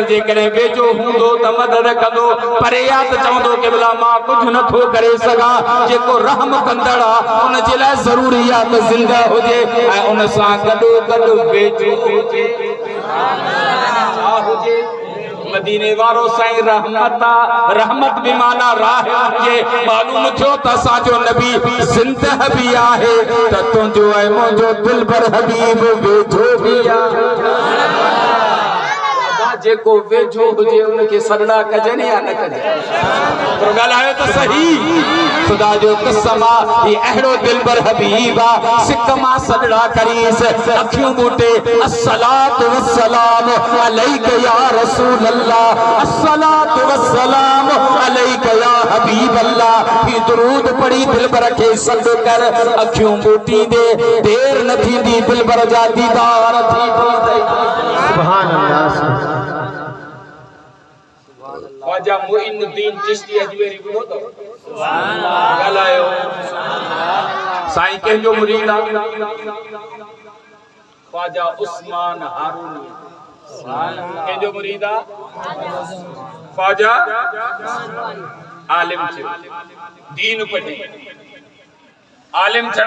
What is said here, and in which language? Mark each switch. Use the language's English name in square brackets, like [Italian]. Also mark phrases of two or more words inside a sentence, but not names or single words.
[Sindhi] जेकॾहिं वेझो हूंदो त मदद कंदो परे आहे त चवंदो कि भला मां कुझु नथो करे सघां जेको रहम कंदड़ आहे उन जे लाइ ज़रूरी आहे त ज़िंदा हुजे ऐं उन सां गॾो गॾु वेझो हुजे छा हुजे मदीने वारो साईं रहमत भी माना राह जे मालूम थियो त असांजो नबी ज़िंदा भी आहे त तुंहिंजो ऐं मुंहिंजो दिलबर हबीब वेझो भी आहे जेको वेझो हुजे उनखे सॾड़ा कजनि या न कजनि पर ॻाल्हायो त सही ख़ुदा जो कसम आहे अहिड़ो दिलबर हबीब आहे सिक मां सॾड़ा करीस अखियूं ॿूटे [Arabic] الصلاة والسلام عليك يا رسول الله الصلاة والسلام عليك يا حبيب الله [Sindhi] ही दुरूद पढ़ी दिलबर खे सॾ कर अखियूं ॿूटी दे देर न थींदी दिलबर जा दीदार थी [Arabic] سبحان الله [Sindhi] ख्वाजा मुइनुद्दीन चिश्ती अजमेरी ॿुधो अथव ॻाल्हायो साईं कंहिंजो मुरीद आहे ख्वाजा उस्मान हारूनी कंहिंजो मुरीद आहे ख्वाजा आलिम थियो दीन पढ़ी आलिम थियण